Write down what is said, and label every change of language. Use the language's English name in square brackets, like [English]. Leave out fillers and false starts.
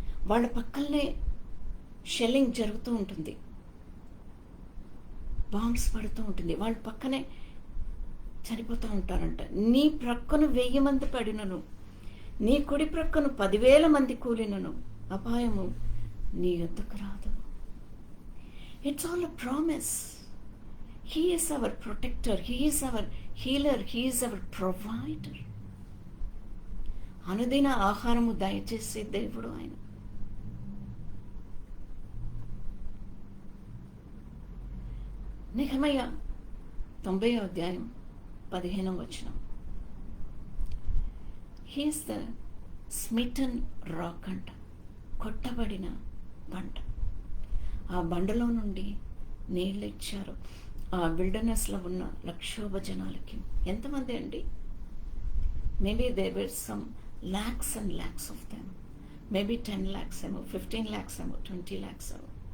[Telugu] వాళ్ళ పక్కనే షెల్లింగ్ జరుగుతూ ఉంటుంది, బాంబ్స్ పడుతూ ఉంటుంది, వాళ్ళ పక్కనే చనిపోతూ ఉంటారంట. నీ ప్రక్కను 1000 మంది పడినను, నీ కుడి ప్రక్కను 10,000 మంది కూలినను అపాయము నీ యొద్దకు రాదు. [English] It's all a promise. He is our protector, He is our healer, He is our provider. [Telugu] అనుదిన ఆహారము దయచేసే దేవుడు ఆయన. నెహెమయా 90:15. [English] He is the smitten rock [Telugu] అంట, కొట్టబడిన బండ. ఆ బండలో నుండి నీళ్ళు ఇచ్చారు ఆ విల్డర్నెస్లో ఉన్న లక్షోభ జనాలకి. ఎంతమంది అండి? [English] maybe there were some lakhs and lakhs of them, maybe 10 lakhs [Telugu] ఏమో, [English] 15 lakhs ఏమో, 20 lakhs ఏమో.